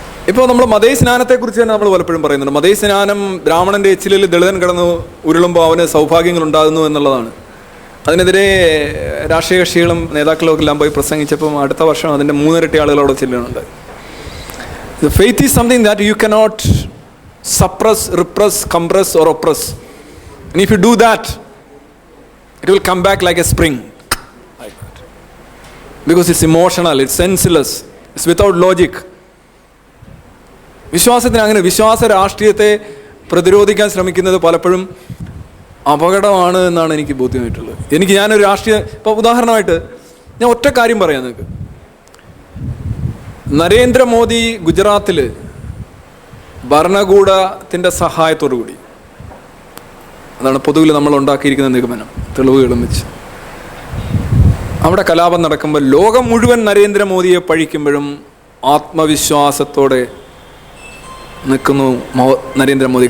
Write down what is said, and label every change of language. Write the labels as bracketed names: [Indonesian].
[Malayalam] ഇപ്പോൾ നമ്മൾ മതേസ്നാനത്തെക്കുറിച്ച് തന്നെ നമ്മൾ പലപ്പോഴും പറയുന്നുണ്ട്. മതേസ്നാനം ബ്രാഹ്മണൻ്റെ എച്ചിലിൽ ദളിതൻ കിടന്ന് ഉരുളുമ്പോൾ അവന് സൗഭാഗ്യങ്ങൾ ഉണ്ടാകുന്നു എന്നുള്ളതാണ്. അതിനെതിരെ രാഷ്ട്രീയ കക്ഷികളും നേതാക്കളും എല്ലാം പോയി പ്രസംഗിച്ചപ്പം അടുത്ത വർഷം അതിൻ്റെ 3 ഇരട്ടി ആളുകൾ അവിടെ ചെല്ലുന്നുണ്ട്. [English] The faith is something that you cannot suppress, repress, compress or oppress. And if you do that, it will come back like a spring. Like that. Because it's emotional, it's senseless, it's without logic. [Malayalam] വിശ്വാസത്തിന് അങ്ങനെ വിശ്വാസ രാഷ്ട്രീയത്തെ പ്രതിരോധിക്കാൻ ശ്രമിക്കുന്നത് പലപ്പോഴും അപകടമാണ് എന്നാണ് എനിക്ക് ബോധ്യമായിട്ടുള്ളത്. ഞാനൊരു രാഷ്ട്രീയ, ഇപ്പോൾ ഉദാഹരണമായിട്ട് ഞാൻ ഒറ്റ കാര്യം പറയാം നിങ്ങൾക്ക്. നരേന്ദ്രമോദി ഗുജറാത്തിൽ ഭരണകൂടത്തിൻ്റെ സഹായത്തോടു കൂടി, അതാണ് പൊതുവിൽ നമ്മൾ ഉണ്ടാക്കിയിരിക്കുന്ന നിഗമനം, തെളിവുകളും വെച്ച് അവിടെ കലാപം നടക്കുമ്പോൾ ലോകം മുഴുവൻ നരേന്ദ്രമോദിയെ പഴിക്കുമ്പോഴും ആത്മവിശ്വാസത്തോടെ നിൽക്കുന്നു നരേന്ദ്രമോദി.